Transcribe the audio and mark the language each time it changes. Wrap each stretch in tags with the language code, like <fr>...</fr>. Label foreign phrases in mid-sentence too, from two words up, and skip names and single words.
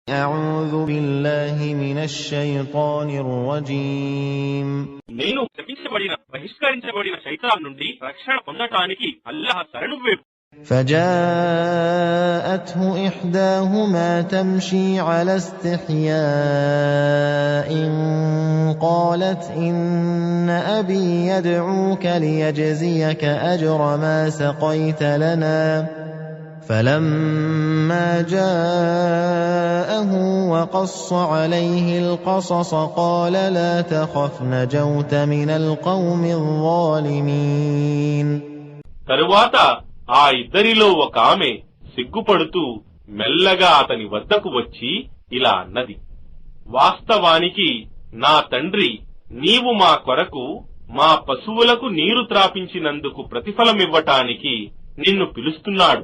<ar>أعوذ بالله من الشيطان الرجيم</ar> <te>నేను శపించబడిన బహిష్కరించబడిన శైతాన్ నుండి రక్షణ పొందటానికి అల్లాహ్ శరణు వేపు.</te> <ar>فجاءته إحداهما تمشي على استحياء قالت إن أبي يدعوك ليجزيك أجر ما سقيت لنا فلما جاءه وقص عليه القصص قال لا تخف نجوت من القوم الظالمين.</ar> <te>తరువాత ఆ ఇద్దరిలో ఒక ఆమె సిగ్గుపడుతూ మెల్లగా అతని వద్దకు వచ్చి ఇలా అన్నది, వాస్తవానికి నా తండ్రి నీవు మా కొరకు మా పశువులకు నీరు త్రాపించినందుకు ప్రతిఫలమివ్వటానికి నిన్ను పిలుస్తున్నాడు.</te>